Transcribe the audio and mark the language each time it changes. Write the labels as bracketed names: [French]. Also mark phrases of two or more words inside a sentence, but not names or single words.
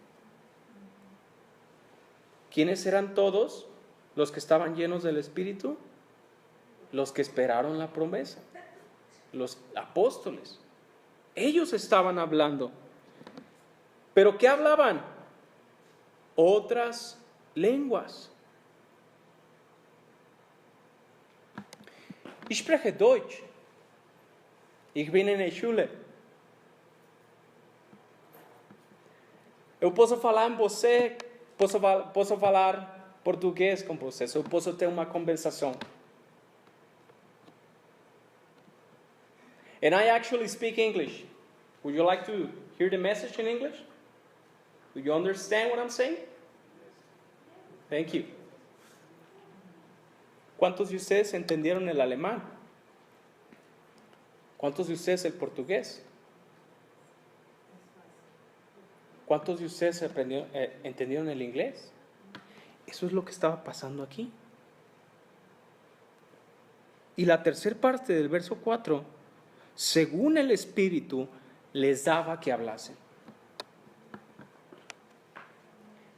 [Spanish] ¿Quiénes eran todos los que estaban llenos del Espíritu? Los que esperaron la promesa. Los apóstoles, ellos estaban hablando. ¿Pero qué hablaban? Otras lenguas. [German] Ich spreche Deutsch. Ich bin in der Schule. [Portuguese] Eu posso falar com você, posso falar português com você, eu posso ter uma conversação. [English] And I actually speak English. Would you like to hear the message in English? Do you understand what I'm saying? Thank you. [Spanish] ¿Cuántos de ustedes entendieron el alemán? ¿Cuántos de ustedes el portugués? ¿Cuántos de ustedes entendieron el inglés? Eso es lo que estaba pasando aquí. Y la tercera parte del verso 4, según el Espíritu, les daba que hablasen.